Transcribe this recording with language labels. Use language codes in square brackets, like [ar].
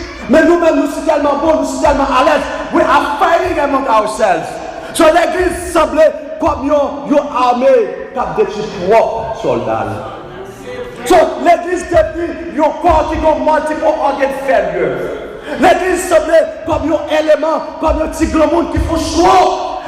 [fr] Mais nous-mêmes, nous sommes tellement bons, nous sommes tellement à l'aise. [en] We are fighting among ourselves. [fr] So l'église semblait comme une armée qui a détruit propres soldats. So l'église devient un corps qui a multiple organes failure. L'église semblait comme un élément, comme un petit grand monde qui font choix.